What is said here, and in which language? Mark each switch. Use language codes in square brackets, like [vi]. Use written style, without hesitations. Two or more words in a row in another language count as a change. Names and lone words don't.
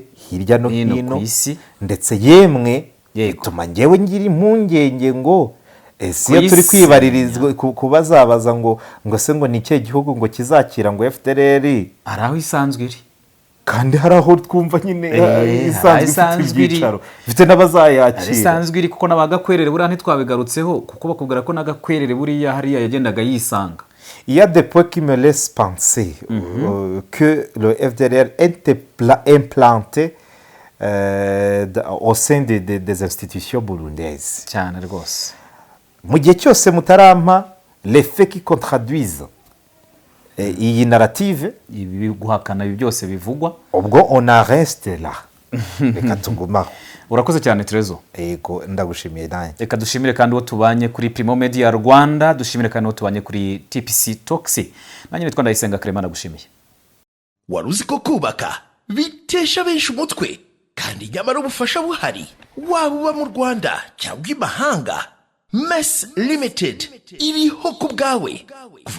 [rw] hirya no hino ndetse yemwe bituma ngewe ngira impungenge ngo iyo turi kwibaririzwa kubazabaza ngo se ngo ni ikihe gihugu ngo kizakira ngo FDLR ari aho isanzwe iri kandi hari aho twumva nyine isanzwe ifite ibyicaro ifite n'abazayakira isanzwe iri kuko n'abagakwerere buriya ntitwabigarutseho kuko bakubwira ko n'agakwerere buriya hariya yagendaga yisanga [fr] il y a des points qui me laissent penser que le FDLR est implanté au sein des institutions burundaises [rw] cyane rwose mu gihe cyose mutarampa [fr] les faits qui contraduisent [rw] iyi narrative ibi guhakana ibi byose bivugwa ubwo [fr] on reste là [rw] reka tugumaho urakoze cyane Trezo yego ndagushimiye nawe reka dushimire kandi uwo tubanye kuri Primo Media Rwanda dushimire kandi uwo tubanye kuri TPC Talks nanjye nitwa Ndayisenga Clement nagushimiye waruzi ko kubaka bitesha benshi umutwe kandi nyamara ubufasha buhari waba uba mu Rwanda cyangwa imahanga Mess Limited iriho ku bwawe kuva